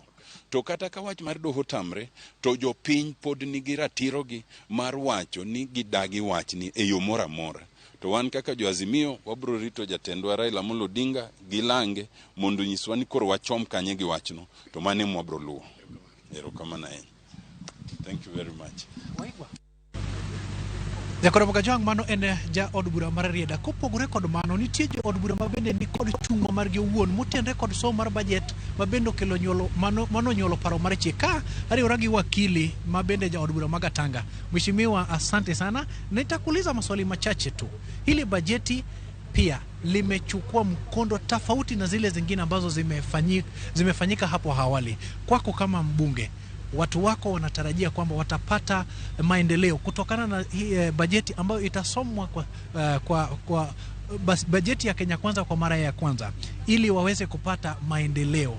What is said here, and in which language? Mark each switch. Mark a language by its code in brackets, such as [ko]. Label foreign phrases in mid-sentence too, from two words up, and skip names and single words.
[luo] To kata ka wach mar doho tamre to jopiny pod nigi ratirogi mar wacho ni gidagi wach ni e yo mora mora. To wan kaka jo Azimio wabro rito jatendwa Raila Amolo Odinga gilange mondo nyiswa ni koro wachom kanye gi wachno to mane mwabro luwo. Erokamano ahinya. [en] Thank you very much. [luo] Jakoro Magajwang' mano en ja od bura mar Rarieda. Kopogore kod mano nitie jo od bura mabende ni kod chung'o margi owuon motenre kod somo mar bajet mabende okelo nyuolo mano nyuolo paro mar chik ka ariwora gi wakili mabende ja od bura Magatanga. [sw] Mheshimiwa, asante sana. Nitakuuliza maswali machache tu. Hili bajeti pia limechukua mkondo tofauti na zile zingine ambazo zimefanyika hapo awali. Kwako kama mbunge, watu wako wanatarajia kwamba watapata maendeleo kutokana na hii bajeti ambayo itasomwa kwa bajeti ya Kenya Kwanza kwa mara ya kwanza ili waweze kupata maendeleo.